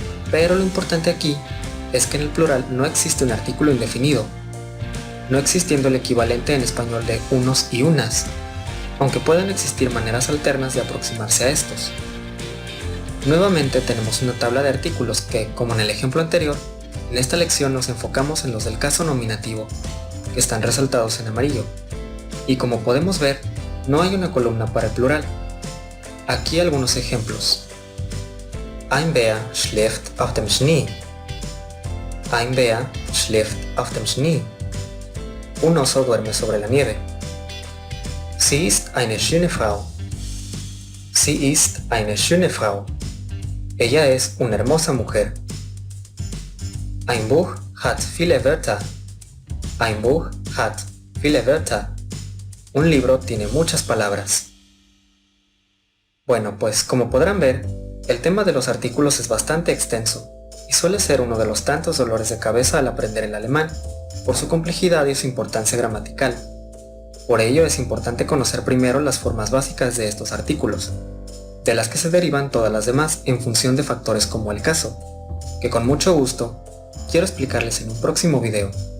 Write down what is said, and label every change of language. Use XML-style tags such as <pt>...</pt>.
<es>Pero lo importante aquí es que en el plural no existe un artículo indefinido, no existiendo el equivalente en español de unos y unas, aunque puedan existir maneras alternas de aproximarse a estos. Nuevamente tenemos una tabla de artículos que, como en el ejemplo anterior, en esta lección nos enfocamos en los del caso nominativo, que están resaltados en amarillo, y como podemos ver, no hay una columna para el plural. Aquí algunos ejemplos.</es> <de>Ein Bär schläft auf dem Schnee. Ein Bär schläft auf dem Schnee.</de> <es>Un oso duerme sobre la nieve.</es> <de>Sie ist eine schöne Frau. Sie ist eine schöne Frau.</de> <es>Ella es una hermosa mujer.</es> <de>Ein Buch hat viele Wörter. Ein Buch hat viele Wörter.</de> <es>Un libro tiene muchas palabras. Bueno, pues como podrán ver, el tema de los artículos es bastante extenso y suele ser uno de los tantos dolores de cabeza al aprender el alemán, por su complejidad y su importancia gramatical. Por ello es importante conocer primero las formas básicas de estos artículos, de las que se derivan todas las demás en función de factores como el caso, que con mucho gusto quiero explicarles en un próximo video.</es>